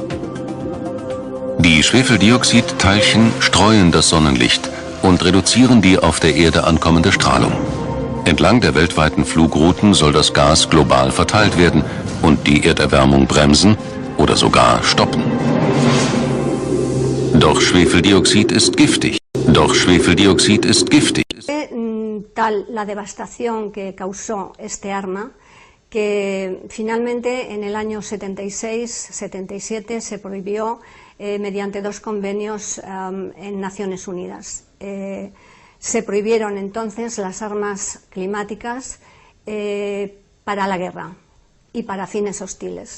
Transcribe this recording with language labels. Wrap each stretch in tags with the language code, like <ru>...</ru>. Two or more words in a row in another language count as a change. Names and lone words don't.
<de>Die Schwefeldioxidteilchen streuen das Sonnenlicht und reduzieren die auf der Erde ankommende Strahlung. Entlang der weltweiten Flugrouten soll das Gas global verteilt werden und die Erderwärmung bremsen oder sogar stoppen. Doch Schwefeldioxid ist giftig. Doch Schwefeldioxid ist giftig.</de> <es>Tal la devastación que causó este arma que finalmente en el año 76-77 se prohibió mediante dos convenios en Naciones Unidas. Se prohibieron entonces las armas climáticas para la guerra y para fines hostiles.</es>